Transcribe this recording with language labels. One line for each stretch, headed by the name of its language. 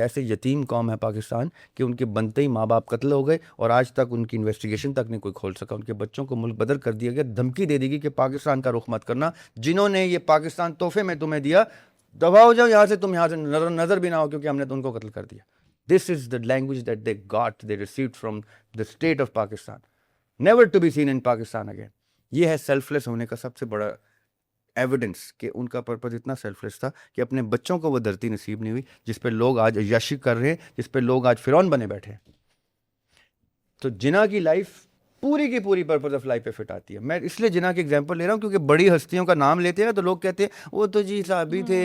Urdu: ایسے یتیم قوم ہے پاکستان کہ ان کے بنتے ہی ماں باپ قتل ہو گئے اور آج تک ان کی انویسٹیگیشن تک نہیں کوئی کھول سکا. ان کے بچوں کو ملک بدر کر دیا گیا، دھمکی دے دی گئی کہ پاکستان کا رخ مت کرنا، جنہوں نے یہ پاکستان تحفے میں تمہیں دیا دبا ہو جاؤ یہاں سے، تم یہاں سے نظر بھی نہ ہو، کیونکہ ہم نے تو ان کو قتل کر دیا.
English: This is the language that they got they received from the state of Pakistan, never to be seen in Pakistan again.
Urdu: یہ ہے سیلف لیس ہونے کا سب سے بڑا ایویڈنس کہ ان کا پرپز اتنا سیلف لیس تھا کہ اپنے بچوں کو وہ دھرتی نصیب نہیں ہوئی جس پہ لوگ آج عیاشی کر رہے ہیں، جس پہ لوگ آج فرعون بنے بیٹھے ہیں. تو جناح کی لائف پوری کی پوری پرپز آف لائف پہ فٹ آتی ہے. میں اس لیے جناح کی ایگزامپل لے رہا ہوں کیونکہ بڑی ہستیوں کا نام لیتے ہیں تو لوگ کہتے ہیں وہ تو جی صحابی تھے،